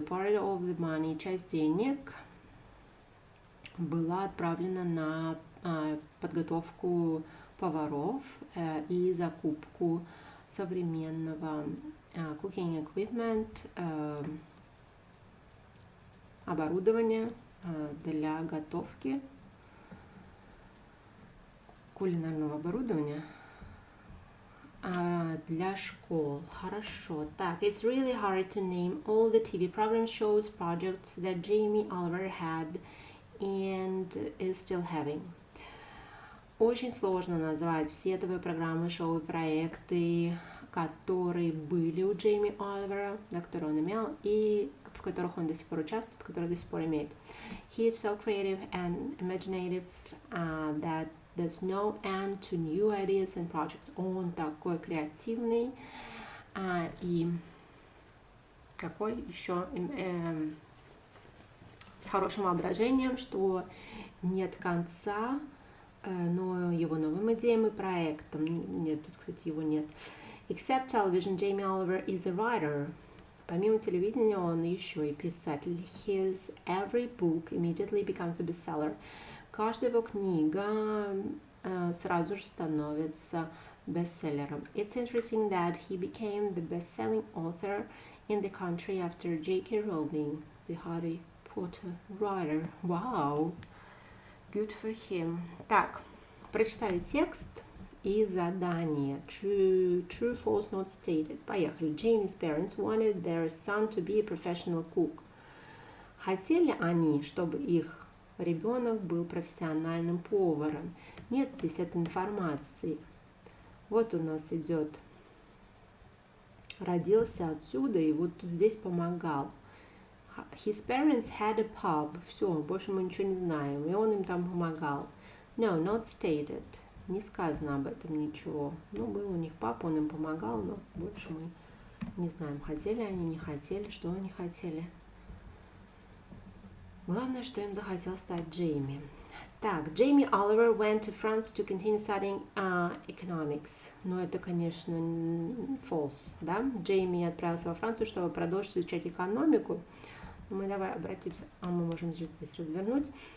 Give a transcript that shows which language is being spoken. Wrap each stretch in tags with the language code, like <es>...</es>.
<en>Part of the money,</en> <ru>часть денег была отправлена на подготовку поваров и закупку современного cooking equipment, оборудования для готовки, кулинарного оборудования для школ. Хорошо. Так,</ru> <en>it's really hard to name all the TV programs, shows, projects that Jamie Oliver had and is still having.</en> <ru>Очень сложно назвать все ТВ-программы, шоу и проекты, которые были у Джейми Оливера, которые он имел, и в которых он до сих пор участвует, которые до сих пор имеет.</ru> <en>He is so creative and imaginative that there's no end to new ideas and projects.</en> <ru>Он такой креативный и такой еще с хорошим воображением, что нет конца, но его новым идеям и проектам. Нет, тут, кстати, его нет.</ru> <en>Except television, Jamie Oliver is a writer.</en> <ru>Помимо телевидения, он еще и писатель.</ru> <en>His every book immediately becomes a bestseller.</en> <ru>Каждая его книга сразу же становится бестселлером.</ru> <en>It's interesting that he became the best-selling author in the country after J.K. Rowling, the Harry Potter writer. Wow! Good for him.</en> <ru>Так, прочитали текст и задание.</ru> <en>True, false, not stated.</en> <ru>Поехали.</ru> <en>Jamie's parents wanted their son to be a professional cook.</en> <ru>Хотели они, чтобы их ребенок был профессиональным поваром. Нет здесь этой информации. Вот у нас идет. Родился отсюда и вот здесь помогал.</ru> <en>His parents had a pub.</en> <ru>Все, больше мы ничего не знаем. И он им там помогал.</ru> <en>No, not stated.</en> <ru>Не сказано об этом ничего. Был у них папа, он им помогал, но больше мы Не знаем, хотели они, не хотели, что они хотели. Главное, что им захотел стать Джейми. Так,</ru> <en>Jamie Oliver went to France to continue studying economics.</en> <ru>Ну, это, конечно, false, да? Джейми отправился во Францию, чтобы продолжить изучать экономику. Мы давай обратимся, мы можем здесь развернуть.</ru>